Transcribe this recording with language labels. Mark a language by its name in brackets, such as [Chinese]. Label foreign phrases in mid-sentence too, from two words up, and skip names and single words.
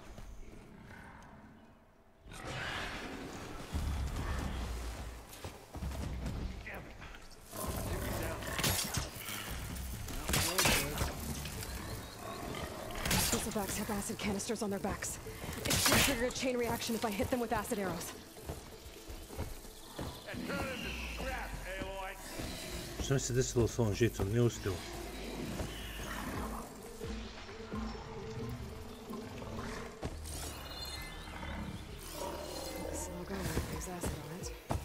[English] Zubaks have acid canisters on their backs. It should trigger a chain reaction if I hit them with acid arrows. And turn into scrap, Aloy. [Bosnian] Što mi se desilo s ovom žicom? Nije uspjelo. [English] Slow going if there's acid on it.